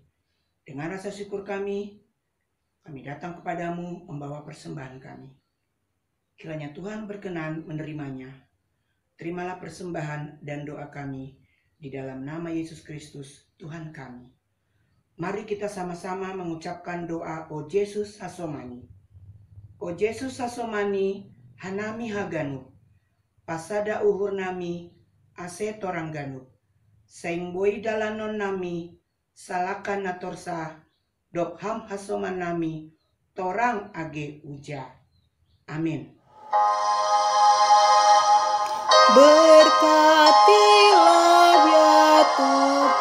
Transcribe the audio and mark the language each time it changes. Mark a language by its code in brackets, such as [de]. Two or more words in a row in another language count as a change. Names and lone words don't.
[id] Dengan rasa syukur kami datang kepadamu membawa persembahan kami. Kiranya Tuhan berkenan menerimanya. Terimalah persembahan dan doa kami di dalam nama Yesus Kristus, Tuhan kami. Mari kita sama-sama mengucapkan doa O Yesus Hasomani. [bts] O Yesus Hasomani, Hanami Haganu, pasada uhur nami, ase torang ganu, seingboi dalanon nami, salakan natorsa, dokham hasoman nami, torang age uja. [id] Amin. Berkatilah ya Tuhan.